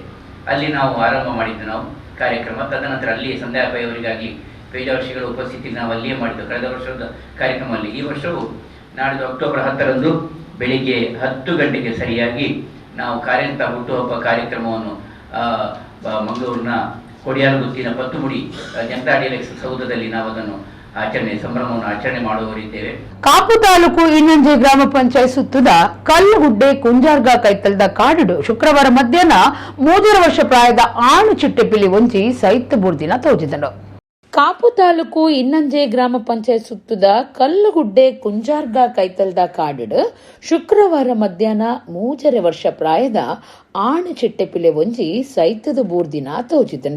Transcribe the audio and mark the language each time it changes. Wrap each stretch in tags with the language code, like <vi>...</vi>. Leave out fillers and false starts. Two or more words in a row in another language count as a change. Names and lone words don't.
<kn>ಅಲ್ಲಿ ನಾವು ಆರಂಭ ಮಾಡಿದ್ದು ನಾವು ಕಾರ್ಯಕ್ರಮ. ತದನಂತರ ಅಲ್ಲಿ ಸಂಧ್ಯಾಪೈ ಅವರಿಗಾಗಿ ಪೇಜಾವರ್ಷಿಗಳ ಉಪಸ್ಥಿತಿ ನಾವು ಅಲ್ಲಿಯೇ ಮಾಡಿದ್ದು ಕಳೆದ ವರ್ಷದ ಕಾರ್ಯಕ್ರಮದಲ್ಲಿ. ಈ ವರ್ಷವು ನಾಡಿದ್ದು ಅಕ್ಟೋಬರ್ 10 ಬೆಳಿಗ್ಗೆ 10 ಗಂಟೆಗೆ ಸರಿಯಾಗಿ ನಾವು ಕಾರಂತ ಹುಟ್ಟುಹಬ್ಬ ಕಾರ್ಯಕ್ರಮವನ್ನು ಮಂಗಳೂರಿನ ಕೊಡಿಯಾಲಗುತ್ತಿನ ಪತ್ತುಮುಡಿ ಜನತಾ ಡೀಲಕ್ಸ್ ಸೌಧದಲ್ಲಿ ನಾವು ಅದನ್ನು ಸಂಭ್ರಮವನ್ನು ಆಚರಣೆ ಮಾಡುವವರಿದ್ದೇವೆ.</kn> <tcy>ಕಾಪು ತಾಲೂಕು ಇನ್ನಂಜೆ ಗ್ರಾಮ ಪಂಚಾಯತ್ ಸುತ್ತದ ಕಲ್ಲುಗುಡ್ಡೆ ಕುಂಜಾರ್ಗ ಕೈತಲ್ದ ಕಾಡು ಶುಕ್ರವಾರ ಮಧ್ಯಾಹ್ನ 3 ವರ್ಷ ಪ್ರಾಯದ ಆಣು ಚಿಟ್ಟೆಪಿಲಿ ಒಂಜಿ ಸೈತ್ ಬುರ್ದಿನ ತೋಜಿದನು. ಕಾಪು ತಾಲೂಕು ಇನ್ನಂಜೆ ಗ್ರಾಮ ಪಂಚಾಯತ್ ಸುತ್ತದ ಕಲ್ಲುಗುಡ್ಡೆ ಕುಂಜಾರ್ಗ ಕೈತಲ್ದ ಕಾಡು ಶುಕ್ರವಾರ ಮಧ್ಯಾಹ್ನ 3 ವರ್ಷ ಪ್ರಾಯದ ಆಣು ಚಿಟ್ಟೆಪಿಲೆ ಒಂಜಿ ಸೈತದ ಬೂರ್ದಿನ ತೋಜಿದಂಡ.</tcy>